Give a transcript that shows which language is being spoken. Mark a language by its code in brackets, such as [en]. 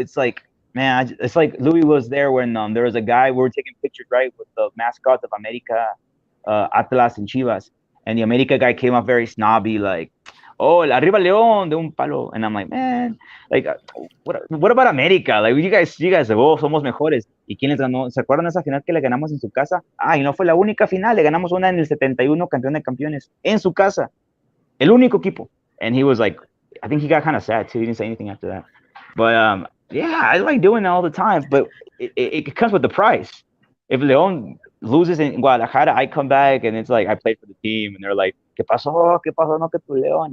[en] It's like, man, it's like Louis was there when there was a guy, we were taking pictures, right, with the mascots of America, Atlas and Chivas. And the America guy came up very snobby, like, oh, arriba León de un palo. And I'm like, man, like, what about America? Like, you guys, oh, [es] somos mejores. ¿Y quién les ganó? ¿Se acuerdan de esa final que le ganamos en su casa? Y no fue la única final, le ganamos una en el 71, campeón de campeones, en su casa. El único equipo. [en] And he was like, I think he got kind of sad too. He didn't say anything after that. But yeah, I like doing that all the time. But it comes with the price. If León loses in Guadalajara, I come back and it's like I played for the team, and they're like, [es] ¿Qué pasó? ¿Qué pasó? No, que tu León.